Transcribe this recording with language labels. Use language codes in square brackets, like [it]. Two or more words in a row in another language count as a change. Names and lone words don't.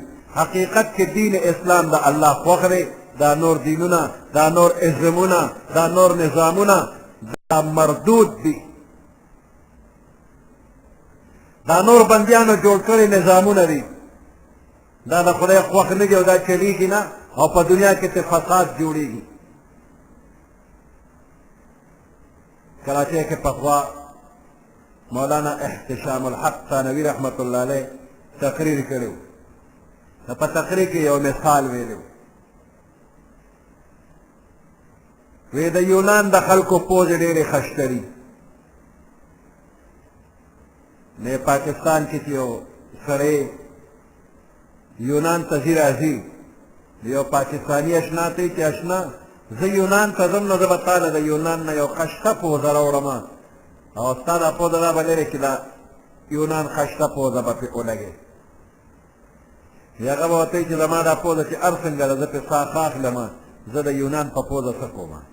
[ps] حقیقت کې دین اسلام د الله خوښ دی. دا نور دینونه دا نور ازمونه دا نور نظامونه دا مردود دي. دا نور بندیانو جوړ کړي نظامونه دي دا د خدای خوښ نه دي او دا چلیږي نه او په دنیا کې ته فساد جوړیږي. [ur] کراچی کے پخوا مولانا احتشام الحق تھانوی رحمۃ اللہ علیہ تقریر کرو [ps] په تقریر کې یو مثال ویلو وی د یونان د خلکو پوز ډېرې خشتري نه پاکستان کې یو سړی یونان ته ځي راځي یو پاکستاني اشنا ته چې اشنا زه یونان ته ځم نو زه به تاله د یونان نه یو خشته پوزه راوړم او ستا دا پوزه دا به لرې کړي دا یونان خشته پوزه به پرې ولګې هغه به ورته وایي چې زما دا پوزه چې هر څنګه ده زه پرې ساه ښه اخلم زه د یونان په پوزه څه کوم